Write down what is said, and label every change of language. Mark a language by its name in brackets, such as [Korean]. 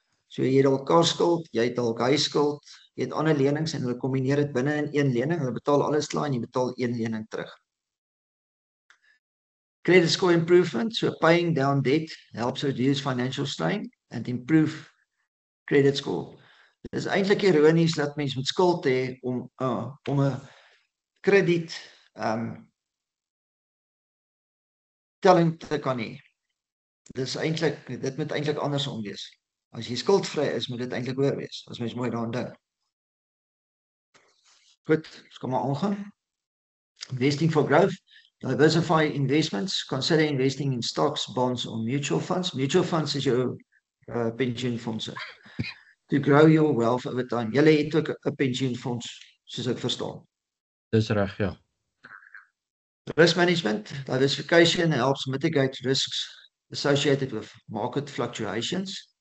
[Afrikaans] So jy het dalk kaarskuld, jy het dalk huiskuld, jy het ander lenings en hulle kombineer dit binne in een lening. Hulle betaal alles klaar en jy betaal een lening terug. [English] Credit score improvement, so paying down debt helps reduce financial strain and improve credit score. [Afrikaans] Dit is eintlik ironies dat mens met skuld hê om 'n krediet telling te kan hê. Dit moet eintlik andersom wees. As jy skuldvry is, moet dit eintlik hoër wees, as mens mooi daaraan dink. Goed, ons kan maar aangaan. [English] Investing for growth. Diversify investments. Consider investing in stocks, bonds or mutual funds. Mutual funds [Afrikaans] is jou pensioenfondse. [English] To grow your wealth over time. [Afrikaans] Julle het ook 'n pensioenfonds, soos ek verstaan. Dis reg, ja. [English] Risk management. Diversification helps mitigate risks associated with market fluctuations.